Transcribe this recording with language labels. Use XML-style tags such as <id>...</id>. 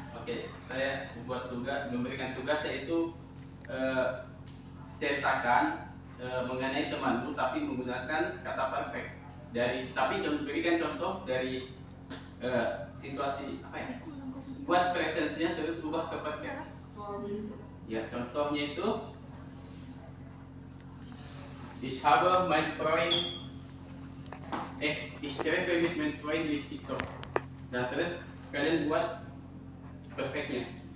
<id>Oke, saya memberikan tugas yaitu ceritakan mengenai temanmu tapi menggunakan kata perfect. Berikan contoh dari situasi apa ya? Buat presensinya terus ubah ke perfect. Ya, contohnya itu</id> <de>ich habe mein Freund ich treffe mit meinem Freund durch TikTok.</de> <id>Nah, terus kalian buat perfectnya.</id>